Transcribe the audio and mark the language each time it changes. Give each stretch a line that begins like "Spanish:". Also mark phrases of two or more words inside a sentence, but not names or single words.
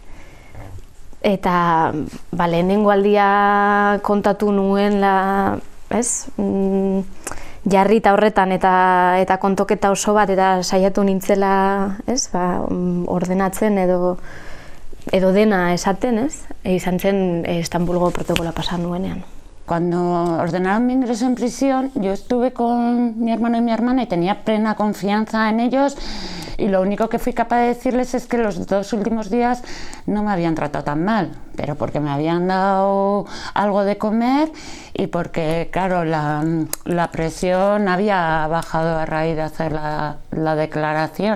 Basque: Eta lehenengo aldia kontatu nuen jarrita horretan eta kontoketa oso bat eta saiatu nintzela, ordenatzen edo dena esaten, izan zen Estambulgo protokola pasa nuenean.
Spanish: Cuando ordenaron mi ingreso en prisión, yo estuve con mi hermano y mi hermana y tenía plena confianza en ellos, y lo único que fui capaz de decirles es que los 2 últimos días no me habían tratado tan mal, pero porque me habían dado algo de comer y porque, claro, la presión había bajado a raíz de hacer la declaración.